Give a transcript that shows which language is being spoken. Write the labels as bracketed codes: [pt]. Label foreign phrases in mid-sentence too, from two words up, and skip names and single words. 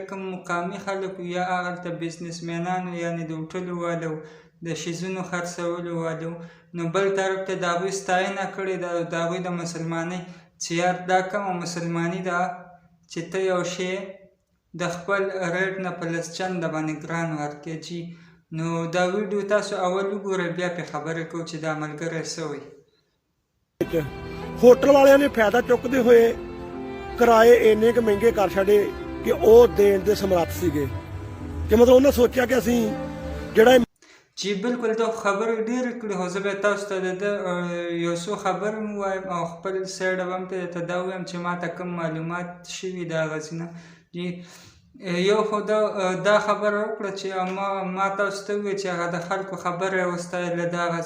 [ps] کوم مقامي خلک یا هغلته بزنسمینانو یعنې د هوټلو والو د شیزونو خرڅولو والو نو بل طرف ته د هغوی ستاینه کړې ده د هغوی د مسلمانۍ چې یار دا کومه مسلماني ده چې ته یو شی د خپل ریټ نه په لس چنده باندې ګران ورکړې جي نو دا ویډیو تاسو اول وګورئ بیا پې خبرې کوو چې دا ملګری څه وایي [pa] ਹੋਟਲ ਵਾਲਿਆਂ ਨੇ ਫਾਇਦਾ ਚੁੱਕਦੇ ਹੋਏ ਕਿਰਾਏ ਇੰਨੇ ਕੁ ਮਹਿੰਗੇ ਕਰ ਛੱਡੇ ਕਿ ਉਹ ਦੇਣ ਦੇ ਸਮਰੱਥ ਸੀਗੇ ਕਿ ਮਤਲਬ ਉਹਨਾਂ ਸੋਚਿਆ ਕਿ ਅਸੀਂ ਜਿਹੜਾ [ps] جی بالکل دا خبرې ډېرې کړې خو زه بیا تاسو ته د یو څو خبرې مو وایم او خپل سایډ به هم ته دا ووایم چې ما ته کوم معلومات شوي د هغسې نه جی یو خو دا خبره وکړه چې ما تاسو ته وویل چې هغه د خلکو خبره یې وستایله د هغه